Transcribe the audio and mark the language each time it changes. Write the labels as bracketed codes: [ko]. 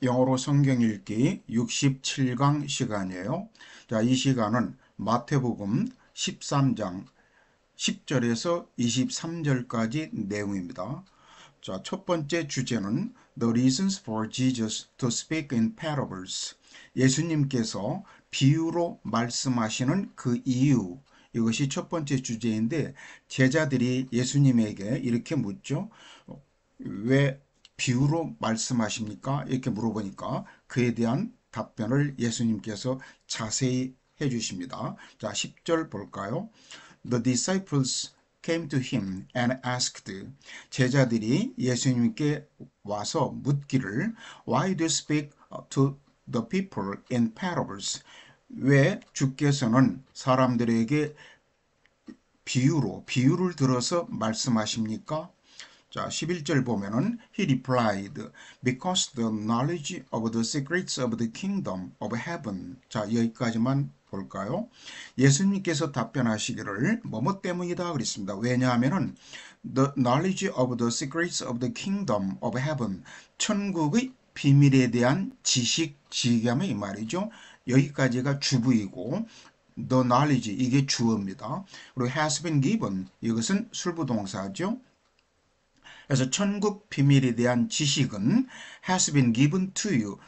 [ko] 영어로 성경 읽기 67강 시간이에요. 자, 이 시간은 마태복음 13장 10절에서 23절까지 내용입니다. 자, 첫 번째 주제는 [en] The reasons for Jesus to speak in parables. [ko] 예수님께서 비유로 말씀하시는 그 이유. 이것이 첫 번째 주제인데 제자들이 예수님에게 이렇게 묻죠. 왜 비유로 말씀하십니까? 이렇게 물어보니까 그에 대한 답변을 예수님께서 자세히 해주십니다. 자, 10절 볼까요? [en] The disciples came to him and asked. [ko] 제자들이 예수님께 와서 묻기를 [en] Why do you speak to the people in parables? [ko] 왜 주께서는 사람들에게 비유를 들어서 말씀하십니까? 자, 11절 보면은 [en] he replied, because the knowledge of the secrets of the kingdom of heaven. [ko] 자, 여기까지만 볼까요? 예수님께서 답변하시기를 뭐뭐 때문이다 그랬습니다. 왜냐하면은 [en] the knowledge of the secrets of the kingdom of heaven. [ko] 천국의 비밀에 대한 지식하면 이 말이죠. 여기까지가 주부이고 [en] the knowledge [ko] 이게 주어입니다. 그리고 [en] has been given [ko] 이것은 술부동사죠. 그래서 천국 비밀에 대한 지식은 [en] has been given to you.